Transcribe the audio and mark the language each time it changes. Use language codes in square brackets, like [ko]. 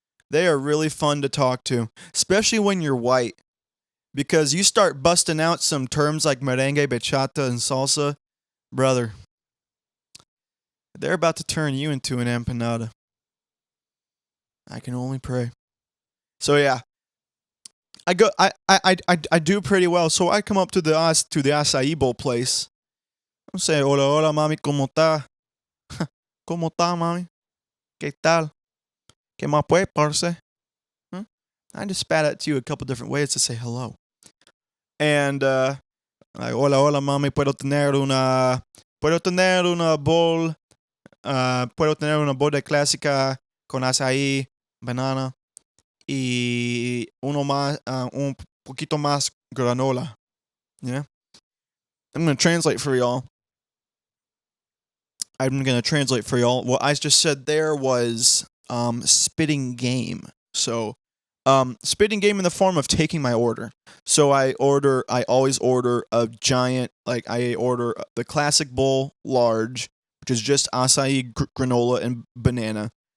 [en] They are really fun to talk to, especially when you're white, because you start busting out some terms like merengue, bachata, and salsa, brother. They're about to turn you into an empanada. I can only pray. So yeah, I do pretty well. So I come up to the acai bowl place. I'm saying, [es] hola, hola, mami, ¿cómo está? ¿Cómo está, mami? ¿Qué tal? ¿Qué más pues, parce? Huh? [en] I just spat at you a couple different ways to say hello. And like, [es] hola, hola, mami, puedo tener una bowl de clásica con acai, banana y un poquito más granola. [en] Yeah. I'm going to translate for y'all. What I just said there was spitting game. So spitting game in the form of taking my order. So I always order a giant, like I order the classic bowl large, which is just acai, granola, and banana.